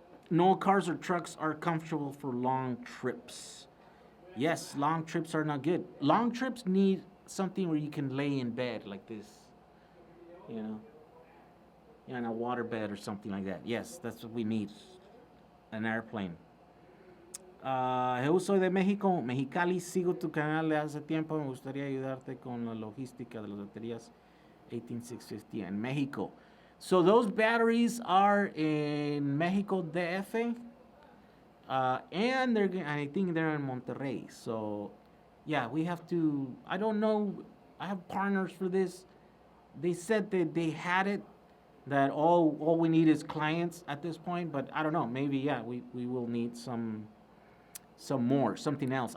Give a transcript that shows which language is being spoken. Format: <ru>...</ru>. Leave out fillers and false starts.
<en>No cars or trucks are comfortable for long trips. Yes, long trips are not good. Long trips need something where you can lay in bed like this, in a water bed or something like that. Yes, that's what we need. An airplane.</en> <es>Eu soy de México, Mexicali, sigo tu canal de hace tiempo, me gustaría ayudarte con la logística de las baterías 18650 en Mexico.</es> <en>So those batteries are in Mexico DF, and I think they're in Monterrey. So yeah, we have to, I don't know, I have partners for this. They said that they had it, that all we need is clients at this point, but I don't know, maybe, yeah, we will need some more, something else.</en>